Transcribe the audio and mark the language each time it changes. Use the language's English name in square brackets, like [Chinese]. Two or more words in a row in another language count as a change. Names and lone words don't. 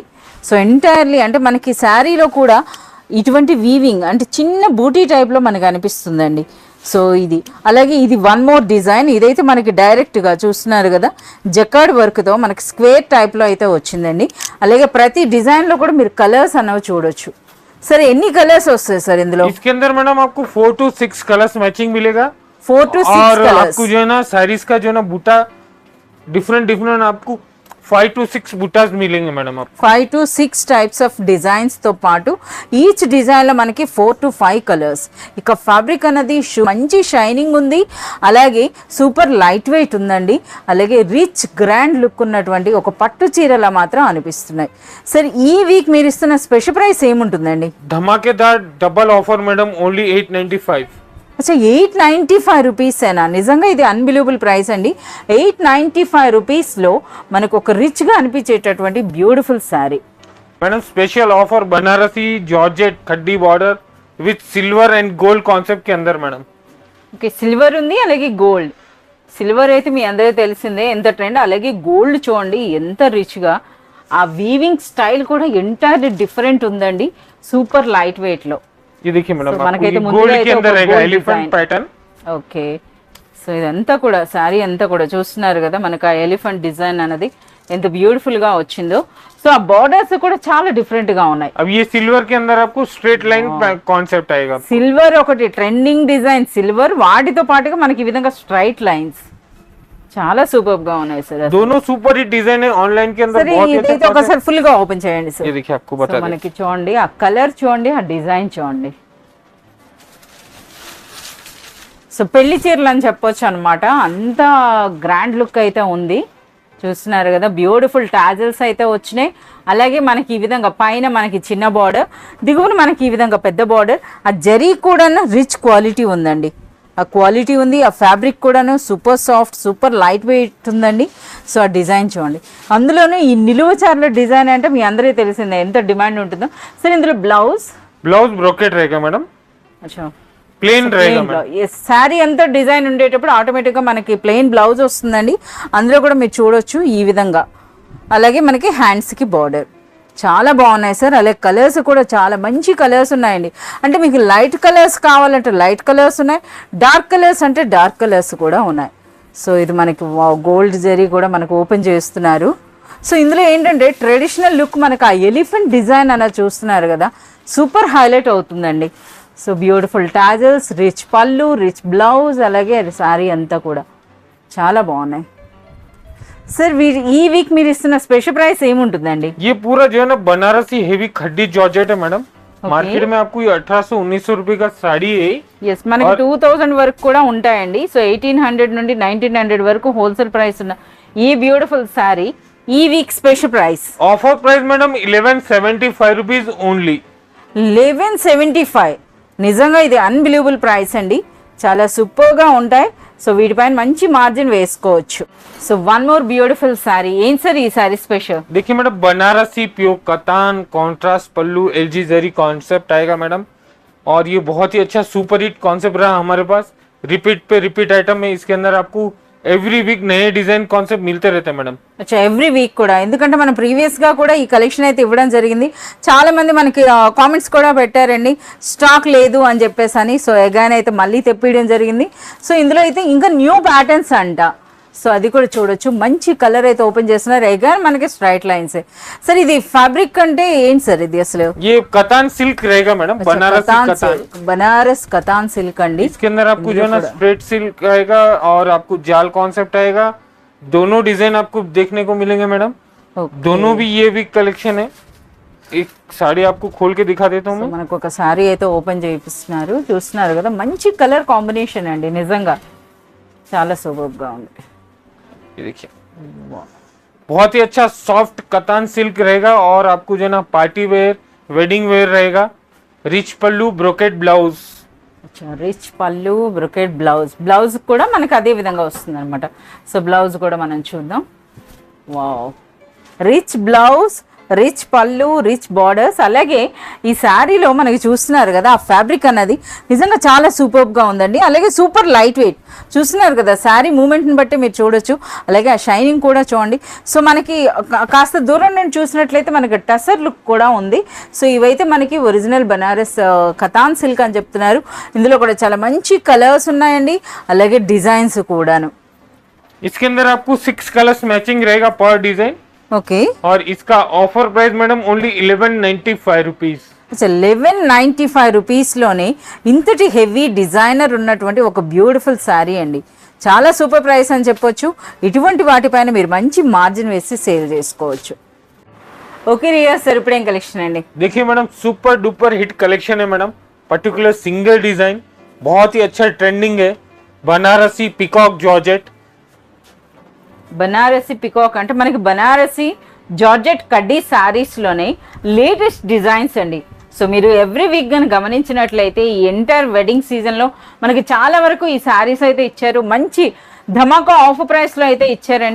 [English] so entirely [Telugu] అంటే మనకి శారీలో కూడా ఇటువంటి వీవింగ్ అంటే చిన్న బూటీ టైప్లో మనకు అనిపిస్తుందండి. సో ఇది అలాగే ఇది [English] one more design. [Telugu] ఇదైతే మనకి డైరెక్ట్గా చూస్తున్నారు కదా, [English] jacquard work [Telugu] మనకి [English] square type [Telugu] అయితే వచ్చిందండి. అలాగే ప్రతి డిజైన్లో కూడా మీరు కలర్స్ అన్నవి చూడొచ్చు. సరే ఎన్ని కలర్స్ వస్తాయి సార్ ఇందులో? [Hindi] इसके अंदर मैडम आपको 4 to 6 [English] colours matching [Hindi] मिलेगा. 4 to 6 और कलर्स. आपको जो है ना साड़ीज का जो है ना बूटा डिफरेंट आपको 5 to 6 बूटास मिलेंगे मैडम आपको. [Telugu] 5 to 6 [English] types of designs [Telugu] పాటు [English] each design [Telugu] మనకి 4 to 5 కలర్స్. ఇక ఫ్యాబ్రిక్ అన్నది మంచి షైనింగ్ ఉంది, అలాగే [English] super light weight [Telugu] ఉందండి. అలాగే [English] rich grand look [Telugu] ఉన్నటువంటి ఒక పట్టు చీరలా మాత్రం అనిపిస్తున్నాయి. సరే ఈ వీక్ మీరు ఇస్తున్న [English] special price [Telugu] ఏముంటుందండి? [Hindi] धमाकेदार [English] double offer [Hindi] मैडम, ओनली 895. [Telugu] అచ్చా 895 రూపీసేనా? నిజంగా ఇది [English] unbelievable price [Telugu] అండి. 895 రూపీస్లో మనకు ఒక రిచ్గా అనిపించేటటువంటి [English] beautiful saree. [Hindi] मैडम [English] special offer [Hindi] बनारसी जॉर्जेट खड्डी [English] border with silver and gold concept [Hindi] के अंदर मैडम. [Telugu] ఓకే, సిల్వర్ ఉంది, అలాగే గోల్డ్. సిల్వర్ అయితే మీ అందరికీ తెలిసిందే ఎంత ట్రెండ్. అలాగే గోల్డ్ చూడండి ఎంత రిచ్గా, ఆ వీవింగ్ స్టైల్ కూడా [English] entirely different [Telugu] ఉందండి. [English] super light weight. [Hindi] ये देखिए मैडम, So, आपको [Telugu] మనకైతే [Hindi] ये [Telugu] ముందుగా [Hindi] गोल्ड [Telugu] అయితే [Hindi] के अंदर [Telugu] ఒక [Hindi] रहेगा gold एलिफेंट design. पैटर्न. [Telugu] ఓకే, సో ఇదంతా కూడా శారీ అంతా కూడా చూస్తున్నారు కదా, మనకు ఆ [English] elephant design [Telugu] అనేది ఎంత బ్యూటిఫుల్ గా వచ్చిందో. సో ఆ బార్డర్స్ కూడా చాలా డిఫరెంట్ గా ఉన్నాయి. [Hindi] अब ये सिल्वर के अंदर आपको [English] straight line concept [Hindi] आएगा. [Telugu] సిల్వర్ ఒకటి [English] trending design, [Telugu] సిల్వర్ వాటితో పాటుగా మనకి ఈ విధంగా [English] straight lines [Telugu] చాలా సూపర్ గా ఉన్నాయి సార్. [Hindi] दोनों [English] super hit design [Hindi] है ऑनलाइन के अंदर. [Telugu] సరే [Hindi] बहुत ही [Telugu] ఇదైతే [Hindi] अच्छा [Telugu] ఒకసారి ఫుల్ గా ఓపెన్ చేయండి సార్. [Hindi] ये देखिए आपको [Telugu] సో [Hindi] बता दें. [Telugu] మనకి చూడండి ఆ కలర్ చూడండి, ఆ డిజైన్ చూడండి. సో పెళ్లి చీరలు అని చెప్పొచ్చు అనమాట, అంత గ్రాండ్ లుక్ అయితే ఉంది. చూస్తున్నారు కదా, బ్యూటిఫుల్ టాజల్స్ అయితే వచ్చినాయి. అలాగే మనకి ఈ విధంగా పైన మనకి చిన్న బార్డర్, దిగువన మనకి ఈ విధంగా పెద్ద బార్డర్. ఆ జరీ కూడా [English] rich quality [Telugu] ఉందండి, ఆ క్వాలిటీ ఉంది. ఆ ఫ్యాబ్రిక్ కూడాను [English] super soft, super light weight [Telugu] ఉందండి. సో ఆ డిజైన్ చూడండి, అందులోనూ ఈ నిలువ చార్ల డిజైన్ అంటే మీ అందరికీ తెలిసిందే ఎంత డిమాండ్ ఉంటుందో. సరే ఇందులో [English] blouse brocade [Hindi] रहेगा मैडम, [Telugu] అచ్చా [Hindi] प्लेन रहेगा मैडम. [Telugu] శారీ అంతా డిజైన్ ఉండేటప్పుడు ఆటోమేటిక్గా మనకి [English] plain blouse [Telugu] వస్తుందండి. అందులో కూడా మీరు చూడొచ్చు ఈ విధంగా. అలాగే మనకి హ్యాండ్స్కి బార్డర్ చాలా బాగున్నాయి సార్. అలాగే కలర్స్ కూడా చాలా మంచి కలర్స్ ఉన్నాయండి. అంటే మీకు [English] light colours [Telugu] కావాలంటే [English] light colours [Telugu] ఉన్నాయి, [English] dark colours [Telugu] అంటే [English] dark colours [Telugu] కూడా ఉన్నాయి. సో ఇది మనకి గోల్డ్ జరీ కూడా మనకు ఓపెన్ చేస్తున్నారు. సో ఇందులో ఏంటంటే [English] traditional look [Telugu] మనకు ఆ [English] elephant design [Telugu] అన్నది చూస్తున్నారు కదా, [English] super highlight [Telugu] అవుతుందండి. సో [English] beautiful tassels, [Telugu] రిచ్ పళ్ళు, [English] rich blouse, [Telugu] అలాగే శారీ అంతా కూడా చాలా బాగున్నాయి. సార్ ఈ వీక్ మీరు ఇస్తున్న [English] special price [Telugu] ఏముంటుందండి? [Hindi] ये पूरा जो है ना बनारसी हेवी खड्डी जॉर्जेट है मैडम। मार्केट में आपको ये 1800-1900 रुपए का साड़ी है। [Telugu] ఎస్ మనకి 2000 వరకు కూడా ఉంటాయండి. సో 1800 నుండి 1900 వరకు [English] wholesale price [Telugu] ఉన్న ఈ [English] beautiful saree [Telugu] ఈ వీక్ [English] special price offer price [Hindi] मैडम 1175 [English] rupees only. [Telugu] 1175 నిజంగా ఇది [English] unbelievable price [Telugu] అండి. చాలా సూపర్ గా ఉంటాయి. సో వీటిపైన మంచి మార్జిన్ వేసుకోవచ్చు. సో [English] one more beautiful saree. [Telugu] ఏం సార్ ఈ సారీ స్పెషల్? [Hindi] देखिए मैडम बनारसी प्योर कतान कॉन्ट्रास्ट पल्लू एलजी जरी कॉन्सेप्ट आएगा मैडम। और ये बहुत ही अच्छा [English] super hit concept [Hindi] रहा हमारे पास। रिपीट पे रिपीट आइटम है। इसके अंदर आपको [English] every week [Hindi] नए [English] design concept [Hindi] मिलते रहते हैं मैडम। [Telugu] అచ్చా [English] every week [Telugu] కూడా, ఎందుకంటే మనం ప్రీవియస్ గా కూడా ఈ కలెక్షన్ అయితే ఇవ్వడం జరిగింది. చాలా మంది మనకి కామెంట్స్ కూడా పెట్టారండి స్టాక్ లేదు అని చెప్పేసి అని. సో ఎగాన్ అయితే మళ్ళీ తెప్పియడం జరిగింది. సో ఇందులో అయితే ఇంకా [English] new patterns [Telugu] అంట. సో అది కూడా చూడొచ్చు. మంచి కలర్ అయితే ఓపెన్ చేస్తున్నారు. ఎగాన్ మనకి స్ట్రైట్ లైన్స్. సార్ ఇది ఫ్యాబ్రిక్ అంటే ఏంటి సార్ ఇది అసలు? [Hindi] ये कतान सिल्क रहेगा मैडम। बनारसी कतान [Telugu] బనారస్ కతాన్ సిల్క్ అండి. [Hindi] इसके अंदर आपको जो है ना स्प्रेड सिल्क आएगा और आपको जाल कॉन्सेप्ट आएगा। दोनों डिजाइन आपको देखने को मिलेंगे मैडम। दोनों भी ये वीक कलेक्शन है। एक साड़ी आपको खोल के दिखा देता हूँ मैं। [Telugu] మనకు ఒక సారీ అయితే ఓపెన్ చేపిస్తున్నారు. చూస్తున్నారు కదా మంచి [English] colour combination [Telugu] అండి. నిజంగా చాలా సూపర్ గా ఉంది. [Hindi] ये देखिए बहुत ही अच्छा सॉफ्ट कतान सिल्क रहेगा और आपको जो है ना [English] party wear wedding wear [Hindi] रहेगा। रिच पल्लू [English] brocade blouse. [Telugu] రిచ్ పళ్ళు [English] brocade blouse. [Telugu] బ్లౌజ్ కూడా మనకి అదే విధంగా వస్తుంది అనమాట. సో బ్లౌజ్ కూడా మనం చూద్దాం. వావ్, [English] rich blouse, [Telugu] రిచ్ పళ్ళు, [English] rich borders. [Telugu] అలాగే ఈ శారీలో మనకి చూస్తున్నారు కదా ఆ ఫ్యాబ్రిక్ అన్నది నిజంగా చాలా సూపర్గా ఉందండి. అలాగే [English] super light weight. [Telugu] చూస్తున్నారు కదా శారీ మూమెంట్ని బట్టి మీరు చూడొచ్చు. అలాగే ఆ షైనింగ్ కూడా చూడండి. సో మనకి కాస్త దూరం నుండి చూసినట్లయితే మనకి టసర్ లుక్ కూడా ఉంది. సో ఇవైతే మనకి ఒరిజినల్ బనారస్ కతాన్ సిల్క్ అని చెప్తున్నారు. ఇందులో కూడా చాలా మంచి కలర్స్ ఉన్నాయండి. అలాగే డిజైన్స్ కూడాను. [Hindi] इसके अंदर आपको 6 कलर्स मैचिंग रहेगा पर डिजाइन। [Telugu] ఓకే. [Hindi] और इसका [English] offer price [Hindi] मैडम ओनली 1195 रुपीज। [Telugu] 1195 రూపీస్లోనే ఇంతటి [English] heavy designer [Telugu] ఉన్నటువంటి ఒక బ్యూటిఫుల్ శారీ అండి. చాలా [English] super price [Telugu] అని చెప్పొచ్చు. ఇటువంటి వాటిపైన మీరు మంచి మార్జిన్ వేసి సేల్ చేసుకోవచ్చు. ఓకే రియా సార్, ఇప్పుడేం కలెక్షన్ అండి? [Hindi] देखिए मैडम [English] super duper hit collection [Hindi] है मैडम। [English] particular single design [Hindi] बहुत ही अच्छा ट्रेंडिंग है। बनारसी पिकॉक जॉर्जेट। [Telugu] బనారసి పికాక్ అంటే మనకి బనారసి జార్జెట్ కడ్డీ శారీస్లోనే [English] latest designs [Telugu] అండి. సో మీరు [English] every week [Telugu] కానీ గమనించినట్లయితే ఈ [English] entire wedding season [Telugu] మనకి చాలా వరకు ఈ శారీస్ అయితే ఇచ్చారు. మంచి ధమాకా [English] offer price [Telugu] అయితే ఇచ్చారండి.